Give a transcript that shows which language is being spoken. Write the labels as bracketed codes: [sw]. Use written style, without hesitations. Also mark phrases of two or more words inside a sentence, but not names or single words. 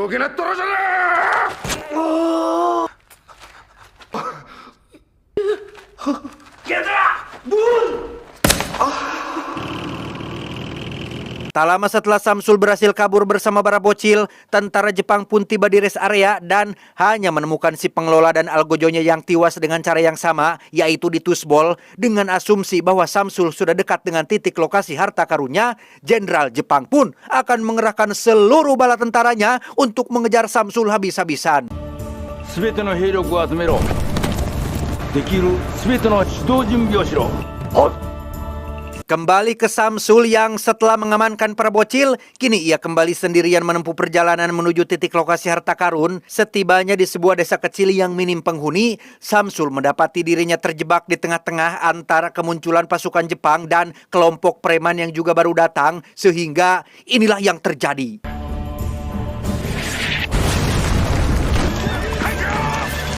[id] Tak lama setelah Samsul berhasil kabur bersama para bocil, tentara Jepang pun tiba di rest area dan hanya menemukan si pengelola dan Algojonya yang tewas dengan cara yang sama, yaitu ditusbol. Dengan asumsi bahwa Samsul sudah dekat dengan titik lokasi harta karunnya, Jenderal Jepang pun akan mengerahkan seluruh bala tentaranya untuk mengejar Samsul habis-habisan. [ja] 全ての兵力を集めろ。できる全ての出動準備をしろ。 [id] Kembali ke Samsul yang setelah mengamankan para bocil, kini ia kembali sendirian menempuh perjalanan menuju titik lokasi harta karun. Setibanya di sebuah desa kecil yang minim penghuni, Samsul mendapati dirinya terjebak di tengah-tengah antara kemunculan pasukan Jepang dan kelompok preman yang juga baru datang, sehingga inilah yang terjadi.